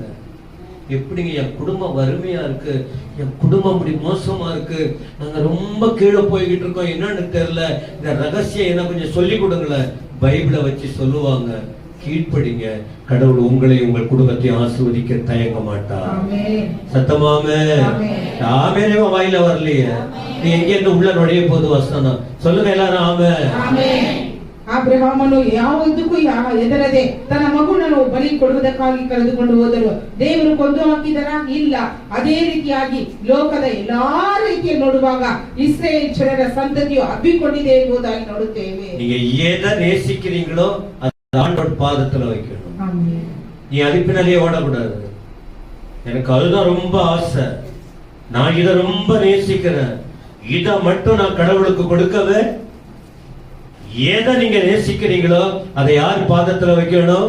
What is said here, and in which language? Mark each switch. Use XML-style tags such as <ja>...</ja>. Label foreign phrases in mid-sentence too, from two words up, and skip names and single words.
<ta>எப்படிங்க என் குடும்பம் வறுமையா இருக்கு, என் குடும்பம் அப்படி மோசமா இருக்கு, நாங்க ரொம்ப கீழே போய்கிட்டு இருக்கோம், என்னன்னு தெரியல, இந்த ரகசியம் என்ன கொஞ்சம் சொல்லி கொடுங்களேன். பைபிளை வச்சு சொல்லுவாங்க. கீழ்ப்படிங்க, கடவுள் உங்களை உங்கள் குடும்பத்தை ஆசீர்வதிக்க தயங்க மாட்டார். சத்தமாமே ஆமென். வாயில வரலையே, நீ எங்க இருந்து உள்ள நுழைய போது வசனம் சொல்லுங்க எல்லாரும். ஆமென்.</ta> <kn>ಅಬ್ರಹಾಮನು ಯಾವುದಕ್ಕೂ ಹೆದರದೆ ತನ್ನ ಮಗುವನ್ನು ಬಲಿ ಕೊಡುವುದಕ್ಕಾಗಿ ಕರೆದುಕೊಂಡು ಹೋದರು. ದೇವರು ಕೊಂದು ಹಾಕಿದರ? ಇಲ್ಲ. ಅದೇ ರೀತಿಯಾಗಿ ಲೋಕದ ಎಲ್ಲಾ ರೀತಿಯ ನೋಡುವಾಗ ಇಸ್ರೇಲ್ ಜನರ ಸಂತತಿಯು ಹಬ್ಬಿಕೊಂಡಿದೆ ಎಂಬುದಾಗಿ ನೋಡುತ್ತೇವೆ.</kn> <ta>நீங்க எதை நேசிக்கிறீங்களோ அது ஆண்டவர் பாதத்துல வைக்கணும். நீ அது பின்னாலே ஓடக்கூடாது. எனக்கு அதுதான் ரொம்ப ஆசை, நான் இதை ரொம்ப நேசிக்கிறேன், இதை மட்டும் நான் கடவுளுக்கு கொடுக்கவே எதை நீங்க நேசிக்கிறீங்களோ அதை யார் பாதத்துல வைக்கணும்?</ta>